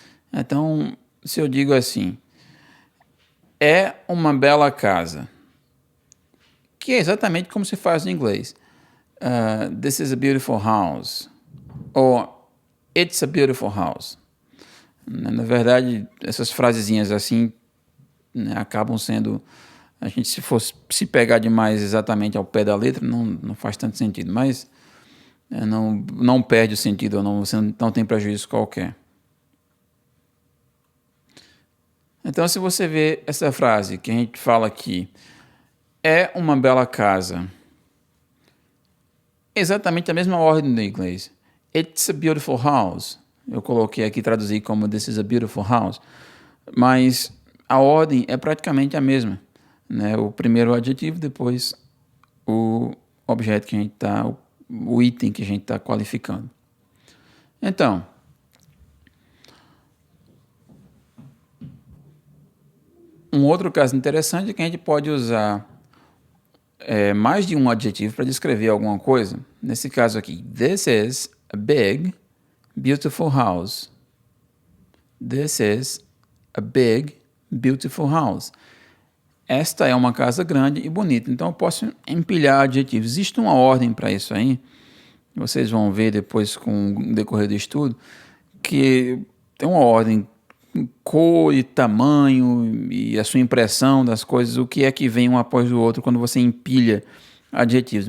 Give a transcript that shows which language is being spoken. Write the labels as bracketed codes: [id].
[pt] Então, se eu digo assim, é uma bela casa, que é exatamente como se faz no inglês. [en] This is a beautiful house. [pt] Ou [en] it's a beautiful house. [pt] Na verdade, essas frasezinhas assim, né, acabam sendo... A gente, se fosse se pegar demais exatamente ao pé da letra, não faz tanto sentido. Mas não perde o sentido, você não tem prejuízo qualquer. Então, se você vê essa frase que a gente fala aqui, é uma bela casa, exatamente a mesma ordem do inglês. [en] It's a beautiful house. [pt] Eu coloquei aqui, traduzi como [en] this is a beautiful house. [pt] Mas a ordem é praticamente a mesma, né? O primeiro adjetivo, depois o objeto que a gente está, o item que a gente está qualificando. Então, um outro caso interessante é que a gente pode usar mais de um adjetivo para descrever alguma coisa. Nesse caso aqui, [en] this is a big, beautiful house. This is a big, beautiful house. [pt] Esta é uma casa grande e bonita. Então eu posso empilhar adjetivos. Existe uma ordem para isso aí. Vocês vão ver depois com o decorrer do estudo que tem uma ordem, cor e tamanho e a sua impressão das coisas, o que é que vem um após o outro quando você empilha adjetivos.